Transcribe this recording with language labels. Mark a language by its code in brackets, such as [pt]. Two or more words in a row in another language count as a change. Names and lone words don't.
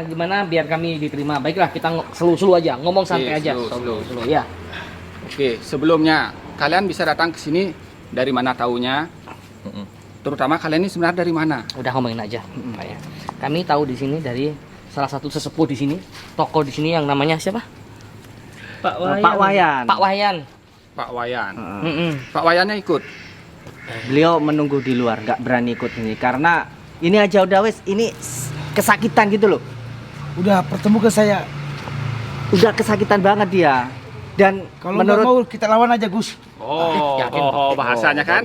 [id] Gimana biar kami diterima? Baiklah, kita slow aja, ngomong santai aja. slow. Ya. Oke, sebelumnya kalian bisa datang ke sini dari mana taunya? Terutama kalian ini sebenarnya dari mana? Udah ngomongin aja, Pak ya. Kami tahu di sini dari salah satu sesepuh di sini, toko di sini yang namanya siapa? Pak Wayan. Pak Wayan. Pak Wahyan. Pak Wayan. Mm-mm. Pak Wayannya ikut. Beliau menunggu di luar, nggak berani ikut ini karena ini aja udah wes ini kesakitan gitu loh. Udah pertemukan saya. Udah kesakitan banget dia. Dan Kalau menurut nggak mau kita lawan aja Gus. Yakin. Bahasanya kan?